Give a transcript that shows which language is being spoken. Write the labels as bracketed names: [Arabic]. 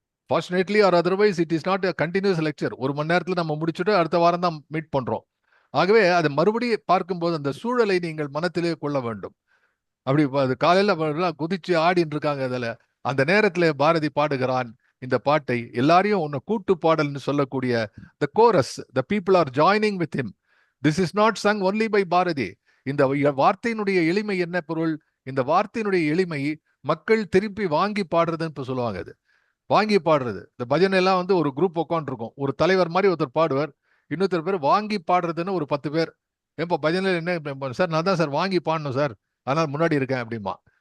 [English] Fortunately or otherwise it is not a continuous lecture. [Tamil] ஒரு மணி நேரத்தில் நம்ம முடிச்சுட்டு அடுத்த வாரம் தான் மீட் பண்றோம். ஆகவே அதை மறுபடியும் பார்க்கும்போது அந்த சூழலை நீங்கள் மனத்திலே கொள்ள வேண்டும். அப்படி அது காலையில குதிச்சு ஆடின்னு இருக்காங்க. அதில் அந்த நேரத்தில் பாரதி பாடுகிறான் இந்த பாட்டை. எல்லாரையும் ஒன்னு கூட்டு பாடல்னு சொல்லக்கூடிய [English] the chorus, the people are joining with him. This is not sung only by Bharathi. [Tamil] இந்த வார்த்தையினுடைய எளிமை என்ன பொருள்? இந்த வார்த்தையினுடைய எளிமை மக்கள் திருப்பி வாங்கி பாடுறதுன்னு இப்ப சொல்லுவாங்க. அது வாங்கி பாடுறது. இந்த பஜனை எல்லாம் வந்து ஒரு குரூப் உட்காந்துருக்கும். ஒரு தலைவர் மாதிரி ஒருத்தர் பாடுவார், இன்னொருத்தர் பேர் வாங்கி பாடுறதுன்னு ஒரு 10 பேர். இப்போ பஜனையில் என்ன சார், நான் தான் சார் வாங்கி பாடணும் சார், அதனால் முன்னாடி இருக்கேன் அப்படிமா.